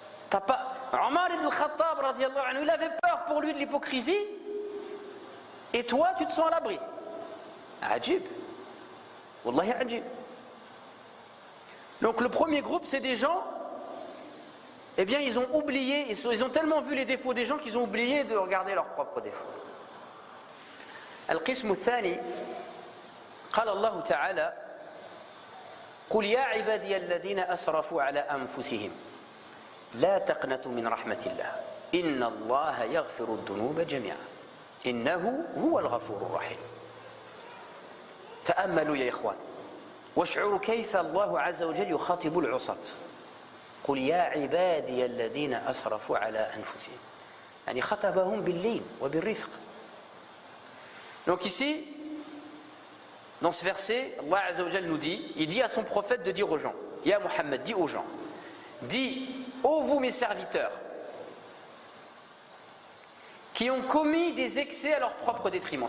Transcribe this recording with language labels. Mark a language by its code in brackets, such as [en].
[fr] T'as pas... Omar ibn Khattab radiyallahu anhu, il avait peur pour lui de l'hypocrisie et toi tu te sens à l'abri. [ar] Ajib. Wallahi ajib. [fr] Donc le premier groupe, c'est des gens, eh bien ils ont oublié, ils ont tellement vu les défauts des gens qu'ils ont oublié de regarder leurs propres défauts. [ar] القسم الثاني قال الله تعالى قل يا عبادي الذين أسرفوا على أنفسهم لا تقنطوا من رحمة الله إن الله يغفر الذنوب جميعا إنه هو الغفور الرحيم. تأملوا يا إخوان واشعروا كيف الله عز وجل يخاطب العصاة. قل يا عبادي الذين أسرفوا على أنفسهم. يعني خطبهم باللين وبالرفق. [fr] Donc ici, dans ce verset, Allah Azza wa Jal nous dit, il dit à son prophète de dire aux gens, Ya Muhammad, dis aux gens, dis, ô vous mes serviteurs, qui ont commis des excès à leur propre détriment.